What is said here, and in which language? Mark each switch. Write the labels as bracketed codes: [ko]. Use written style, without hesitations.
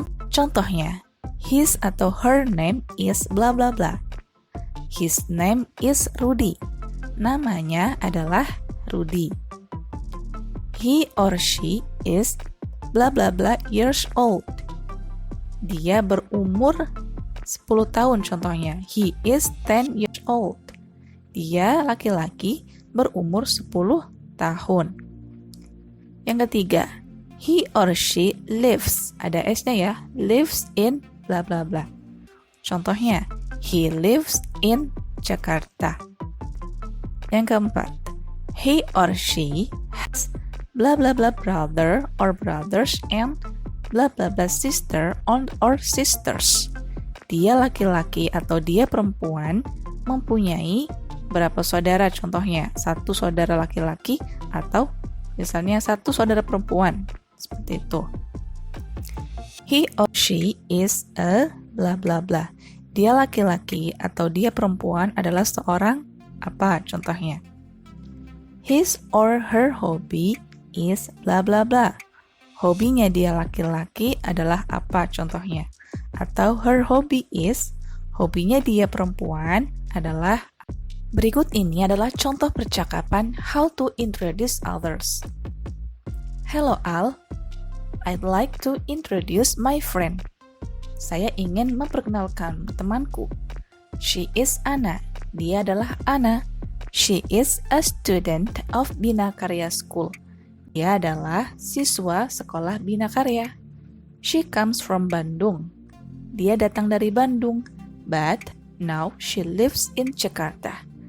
[en] Contohnya, his atau her name is bla bla bla. His name is Rudy. [id] Namanya adalah Rudy. [en] He or she is bla bla bla years old. [id] Dia berumur 10 tahun contohnya. [en] He is 10 years old. [id] Dia laki-laki berumur 10 tahun. [en] Yang ketiga, he or she lives. [id] Ada S-nya ya. [en] Lives in bla bla bla. Contohnya, he lives in Jakarta. Yang keempat, he or she has bla bla bla brother or brothers and bla bla bla sister or sisters. [id] Dia laki-laki atau dia perempuan mempunyai berapa saudara contohnya? 1 saudara laki-laki atau misalnya 1 saudara perempuan. Seperti itu. [en] He or she is a bla bla bla. [id] Dia laki-laki atau dia perempuan adalah seorang apa contohnya? [en] His or her hobby is bla bla bla. [id] Hobinya dia laki-laki adalah apa contohnya? Atau [en] her hobby is, [id] hobinya dia perempuan adalah. Berikut ini adalah contoh percakapan [en] how to introduce others. Hello Al, I'd like to introduce my friend. [id] Saya ingin memperkenalkan temanku. [en] She is Anna. [id] Dia adalah Anna. [en] She is a student of Bina Karya School. [id] Dia adalah siswa sekolah Bina Karya. [en] She comes from Bandung. [id] Dia datang dari Bandung. [en] But now she lives in Jakarta.